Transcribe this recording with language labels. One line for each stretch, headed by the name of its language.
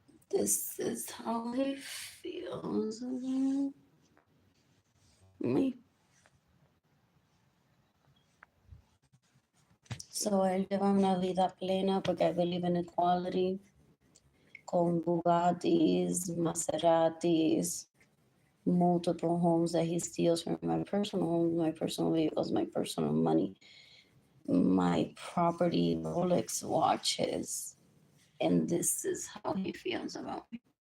English: This is how he feels about me.
Spanish: So él lleva una vida plena porque
English: I believe in equality. Con Bugattis, Maseratis, multiple homes that he steals from my personal homes, my personal vehicles, my personal money, my property, Rolex watches. And this is how he feels about me.